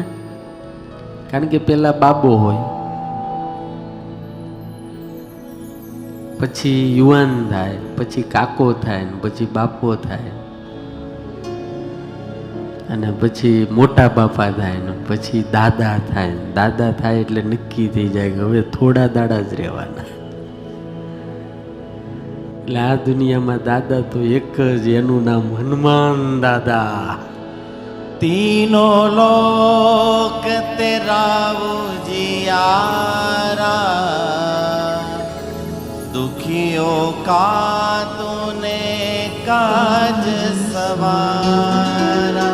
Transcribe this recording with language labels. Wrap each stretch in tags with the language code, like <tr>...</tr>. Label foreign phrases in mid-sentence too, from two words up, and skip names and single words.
<gu>કારણ કે પેલા બાબો હોય, પછી યુવાન થાય, પછી કાકો થાય, પછી બાપો થાય, અને પછી મોટા બાપા થાય, ને પછી દાદા થાય. દાદા થાય એટલે નક્કી થઈ જાય કે હવે થોડા દાડા જ રહેવાના. એટલે આ દુનિયામાં દાદા તો એક જ, એનું નામ હનુમાન દાદા.</gu> <hi>तीनों लोक तेरा उजियारा, दुखियों का तूने काज सवारा.</hi>